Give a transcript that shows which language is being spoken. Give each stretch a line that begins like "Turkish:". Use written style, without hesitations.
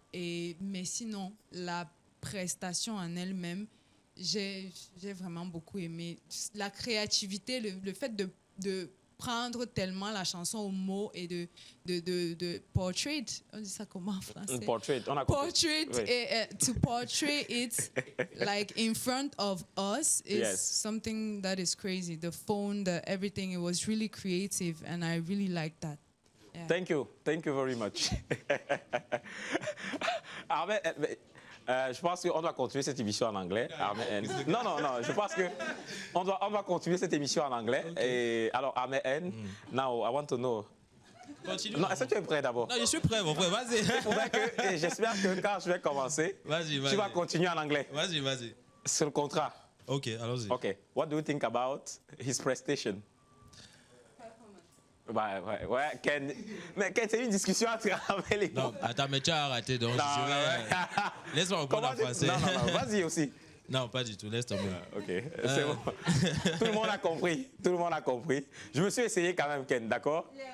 French: Mais sinon, la prestation en elle-même, j'ai vraiment beaucoup aimé. La créativité, le fait de prendre tellement la chanson au mot et de portrait, on dit ça comment en français? Portrait, on a compris. Portrait, Oui.
English: to portray it like in front of us is something that is crazy. The phone, everything, it was really creative and I really liked that. Yeah. Thank you very much.
French: Armel, je pense qu'on doit continuer cette émission en anglais. Non, je pense qu'on doit continuer cette émission en anglais.
English: Okay.
French: Et alors,
English: Armel N, now I want to know.
French: Continue. Non, est-ce que tu es prêt d'abord? Non, je suis prêt, mon frère, vas-y. J'espère que quand je vais commencer, tu vas continuer en anglais. Vas-y. Sur le contrat. Ok, allons-y. Ok.
English: What do you think about his prestation?
French: Ouais, Ken. Mais Ken, c'est une discussion entre Armel et moi. Non, attends, mais tu as arrêté, donc laisse-moi reprendre en français. Non, vas-y aussi. Non, pas du tout, laisse tomber. Ok, c'est bon. Tout le monde a compris. Je me suis essayé quand même, Ken, d'accord?